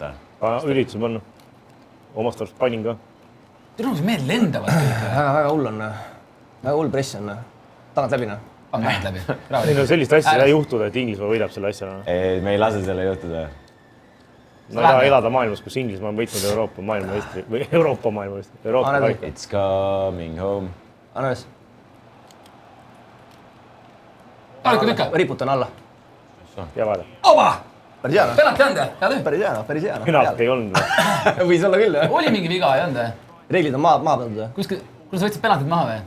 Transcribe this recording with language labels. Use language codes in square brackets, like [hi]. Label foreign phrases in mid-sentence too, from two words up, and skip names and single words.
[et] Üritasin panna. Omast arust panin ka. Tule, mis mehed lendavad kõik. Väga hull on. Väga hull press on. Tagant läbi, noh. Pange mehed läbi. Ei no sellist asja ei juhtuda, et Inglismaa võidab selle asja. Ei, me ei lase selle juhtuda. Ma ei taha elada maailmas, kus Inglismaa on võitnud Euroopa maailmameistri. [en] It's coming home. [et] Anna üles. Rahulikult ikka. Riputan alla. Ja vaada. Oma! Päris hea, noh. Penalti anda, hea töö. Päris hea. Penalt ei olnud. Võis olla küll, jah. Oli mingi viga, ei olnud või? Reeglid on maha pandud, jah. Kus sa võtsid penaltid maha või?